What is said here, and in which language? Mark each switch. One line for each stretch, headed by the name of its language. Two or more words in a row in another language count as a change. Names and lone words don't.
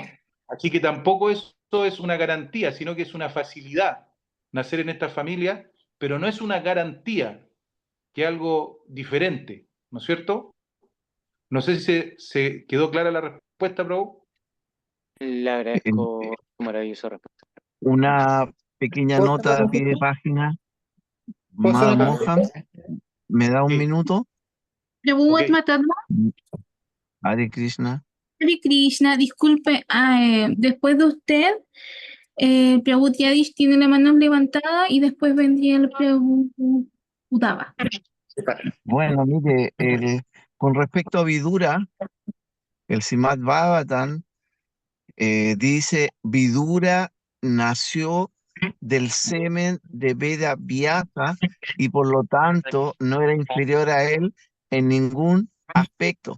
Spanish: Así que tampoco eso es una garantía, sino que es una facilidad nacer en esta familia, pero no es una garantía, que es algo diferente, ¿no es cierto? No sé si se quedó clara la respuesta, Prabhu. Le Eh, agradezco su maravillosa respuesta. Una pequeña ¿Puedo hacer nota una a pie de consulta? página. ¿Puedo hacer Madam una Mohan, consulta? ¿me da un Sí, minuto? Prabhu ok. Matadma,
Sanskrit: Hare Krishna. Hare Krishna,
Spanish: disculpe, después de usted, Prabhu Yadish tiene la mano levantada y después vendría el Prabhu Udava. Bueno, mire, con respecto a Vidura, el Srimad Bhagavatam dice, Vidura nació del semen de Veda Vyasa y por lo tanto no era inferior a él en ningún aspecto.